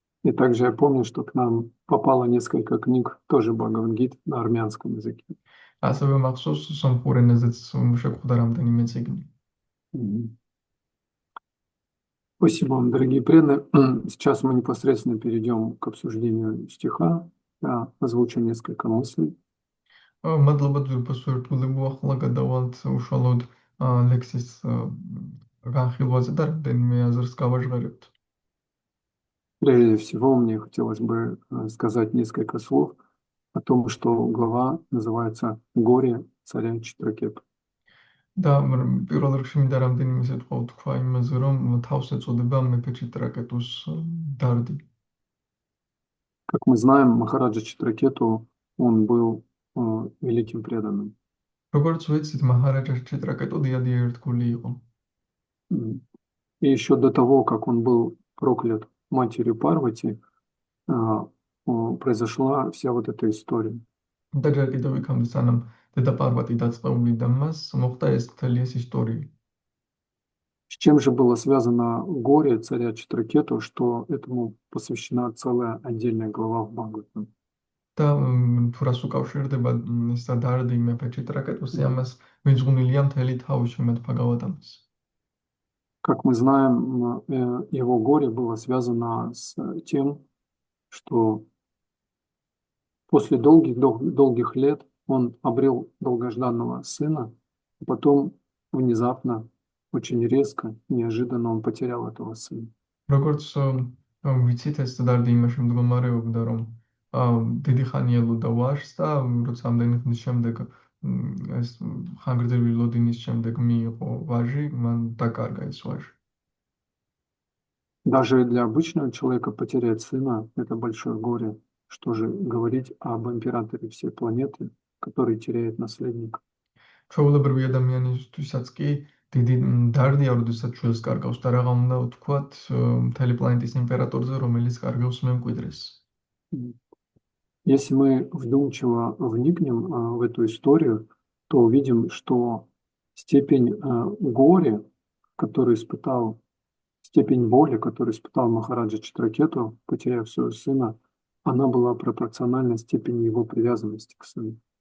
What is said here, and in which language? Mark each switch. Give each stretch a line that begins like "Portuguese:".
Russian: И также я помню, что к нам попало несколько книг, тоже Бхагавад-гит, на армянском языке.
Georgian: ასევე მახსოვს სომხურ ენაზეც შეგვხვდა რამდენიმე წიგნი. Мгм.
Russian: Спасибо вам, дорогие преданные. Сейчас мы непосредственно перейдем к обсуждению стиха. Я озвучу несколько мыслей.
Georgian: მადლობა ძვირფას ვერთულებო, ახლა გადავალთ უშუალოდ ლექსის განხილვაზე და რამდენიმე აზრს გავაჟღერებთ.
Russian: Прежде всего, мне хотелось бы сказать несколько слов о том, что глава называется «Горе царя Читракета».
Georgian: და პირველ რიგში მინდა რამდენიმე სიტყვა ვთქვა იმაზე, რომ თავს ეწოდება მეფე ჭიტრაკეტუს დარდი.
Russian: Как мы знаем, Махараджа Читракету, он был великим преданным.
Georgian: როგორც ვიცით, მაჰარაჯა ჭიტრაკეტუ დიადი ერთგული იყო.
Russian: И еще до того, как он был проклят матерью Парвати, произошла вся вот эта история.
Georgian: და ჯერ კიდევ იქამდე სანამ დედა პარვატი დაწყეული და მას მოხდა ეს მთელი ეს ისტორია.
Russian: С чем же было связано горе царя Читракету, что этому посвящена целая отдельная глава в Бхагаватам?
Georgian: და თუ რას უკავშირდება ეს დარდი მეფე ჭიტრაკეტუსი, ამას მიძღვნილია მთელი თავი შრიმად ბჰაგავატამის.
Russian: Как мы знаем, его горе было связано с тем, что после долгих лет он обрел долгожданного сына, а потом внезапно, очень резко, неожиданно он потерял этого сына.
Georgian: როგორც ვიცით, ეს დარდი იმაში მდგომარეობდა, რომ დიდი ხანი ელოდა ვაჟს და როცა ამდენი ხნის შემდეგ ეს ხანგრძლივი ლოდინის შემდეგ მიიღო ვაჟი, მან დაკარგა ეს ვაჟი.
Russian: Даже для обычного человека потерять сына – это большое горе. Что же говорить об императоре всей планеты, который теряет наследника?
Georgian: ჩვეულებრივი ადამიანისთვისაც კი დიდი დარდია, როდესაც ჩვენს კარგავს და რაღა უნდა ვთქვათ მთელი პლანეტის იმპერატორზე, რომელიც კარგავს მემკვიდრეს.
Russian: Если мы вдумчиво вникнем в эту историю, то увидим, что степень горя, которую испытал, степень боли, которую испытал Махараджа Читракету, потеряв своего сына, она была пропорциональна степени его привязанности к сыну.